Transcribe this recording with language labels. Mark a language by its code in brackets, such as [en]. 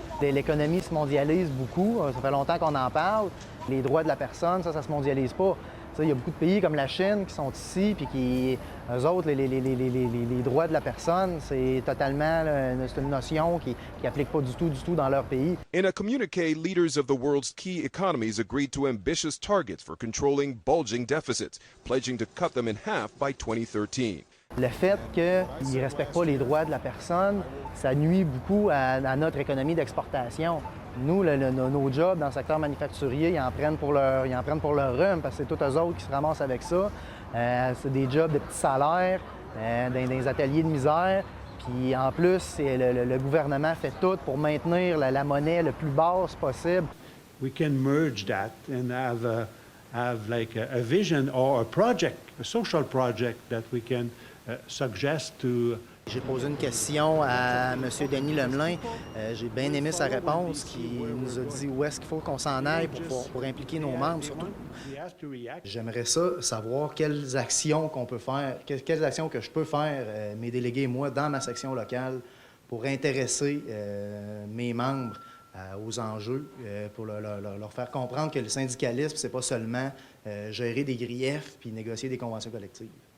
[fr] L'économie se mondialise beaucoup, ça fait longtemps qu'on en parle. Les droits de la personne, ça se mondialise pas. Il y a beaucoup de pays comme la Chine qui sont ici, puis qui, eux autres, les droits de la personne, c'est totalement c'est une notion qui n'applique pas du tout dans leur pays. [en] In a communique, leaders of the world's key economies agreed to ambitious targets for controlling bulging deficits, pledging to cut them in half by 2013. [fr] Le fait qu'ils ne respectent pas les droits de la personne, ça nuit beaucoup à notre économie d'exportation. Nous, nos jobs dans le secteur manufacturier, ils en prennent pour leur rhume, parce que c'est tous eux autres qui se ramassent avec ça. C'est des jobs de petits salaires, dans des ateliers de misère. Puis en plus, le gouvernement fait tout pour maintenir la monnaie le plus basse possible. [en] We can merge that and have like a vision or a project, a social project that we can suggest to. [fr] J'ai posé une question à M. Denis Lemelin. J'ai bien aimé sa réponse, qui nous a dit où est-ce qu'il faut qu'on s'en aille pour impliquer nos membres, surtout. J'aimerais ça, savoir quelles actions qu'on peut faire, quelles actions que je peux faire, mes délégués et moi, dans ma section locale, pour intéresser mes membres aux enjeux, pour leur faire comprendre que le syndicalisme, c'est pas seulement gérer des griefs puis négocier des conventions collectives.